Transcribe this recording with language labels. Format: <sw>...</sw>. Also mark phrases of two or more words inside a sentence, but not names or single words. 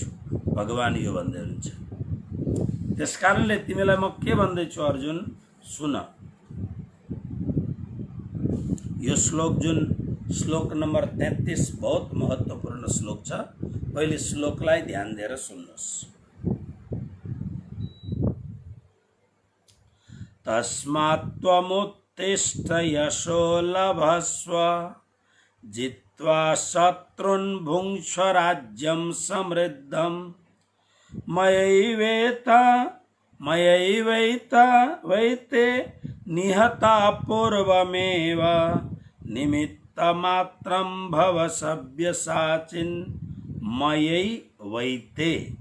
<ne>भगवान यो भन्दै हुनुहुन्छ। त्यसकारणले तिमीलाई म के भन्दैछु अर्जुन, सुन। यो श्लोक जुन श्लोक नम्बर 33 बहुत महत्त्वपूर्ण श्लोक छ। पहिले श्लोकलाई ध्यान दिएर सुन्नुहोस्।</ne> <sa>तस्मात् त्वमुत्तिष्ठ यशो लभस्व, जित्वा शत्रुन् भुङ्क्ष्व राज्यं समृद्धं, मयैवैते निहता पूर्वमेव, निमित्तमात्रं भव सव्यसाचिन् मयैवैते।</sa>